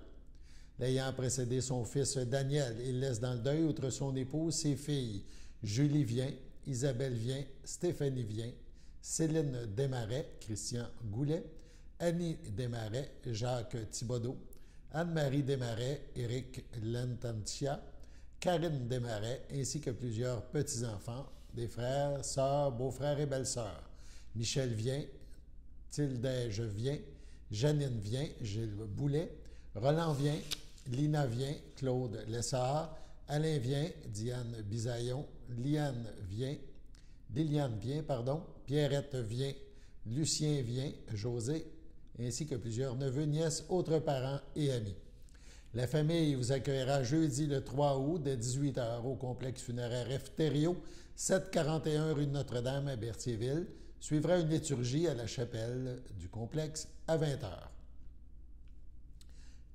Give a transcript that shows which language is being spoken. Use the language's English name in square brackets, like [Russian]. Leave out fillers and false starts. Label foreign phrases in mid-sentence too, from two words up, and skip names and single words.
[French] L'ayant précédé son fils Daniel, il laisse dans le deuil, outre son épouse, ses filles Julie Vien, Isabelle Vien, Stéphanie Vien, Céline Desmarais, Christian Goulet, Annie Desmarais, Jacques Thibodeau, Anne-Marie Desmarais, Éric Lentantia, Karine Desmarais, ainsi que plusieurs petits-enfants, des frères, sœurs, beaux-frères et belles-sœurs. Michel Vien, Tildège Vien, Janine Vien, Gilles Boulet, Roland Vien, Lina Vien, Claude Lessard, Alain Vien, Diane Bisaillon, Liliane Vien, Pierrette Vien, Lucien Vien, José, ainsi que plusieurs neveux, nièces, autres parents et amis. La famille vous accueillera jeudi le 3 août dès 18h au complexe funéraire Efterio, 741 rue de Notre-Dame à Berthierville. Suivra une liturgie à la chapelle du complexe à 20h.